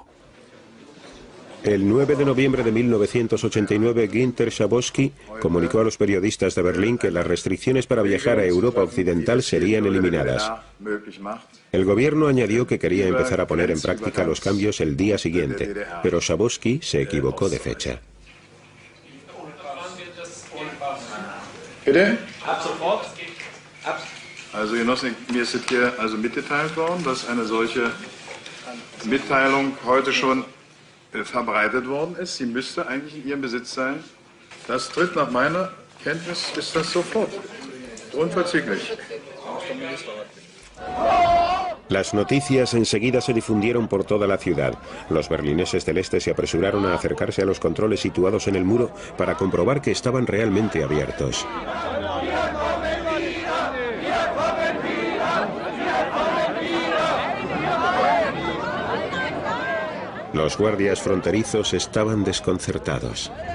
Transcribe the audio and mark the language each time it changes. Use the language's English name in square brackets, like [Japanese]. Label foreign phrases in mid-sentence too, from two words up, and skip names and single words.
[Spanish] El 9 de noviembre de 1989, Günter Schabowski comunicó a los periodistas de Berlín que las restricciones para viajar a Europa Occidental serían eliminadas. El gobierno añadió que quería empezar a poner en práctica los cambios el día siguiente, pero Schabowski se equivocó de fecha. [German] Bitte? Ab sofort. Also Genossen, mir ist hier also mitgeteilt worden, dass eine solche Mitteilung heute schon verbreitet worden ist. Sie müsste eigentlich in Ihrem Besitz sein. Das tritt nach meiner Kenntnis, ist das sofort. Unverzüglich. [Spanish] Las noticias enseguida se difundieron por toda la ciudad. Los berlineses del este se apresuraron a acercarse a los controles situados en el muro para comprobar que estaban realmente abiertos. Los guardias fronterizos estaban desconcertados.